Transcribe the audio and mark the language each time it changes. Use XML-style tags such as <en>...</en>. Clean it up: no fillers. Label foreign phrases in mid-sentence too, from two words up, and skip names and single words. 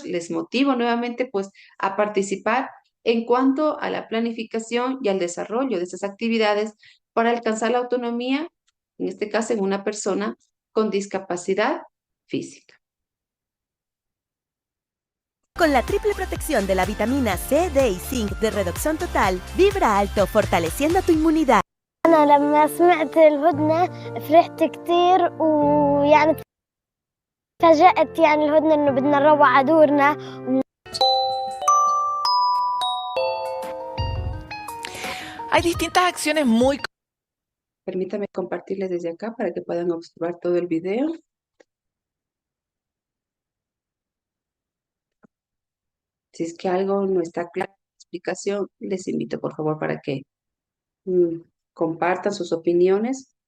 <es>Les motivo nuevamente pues a participar en cuanto a la planificación y al desarrollo de estas actividades para alcanzar la autonomía, en este caso en una persona con discapacidad física. Con la triple protección de la vitamina C, D y zinc de Redoxon Total, vibra alto fortaleciendo tu inmunidad.</es> <ar>أنا لما سمعت الهدنة فرحت كتير ويعني تفاجأت يعني الهدنة إنه بدنا نروح على دورنا.</ar> <es>Hay distintas acciones muy... Permítame compartirles desde acá para que puedan observar todo el video. Si es que algo no está claro en la explicación, les invito por favor para que compartan sus opiniones.</es>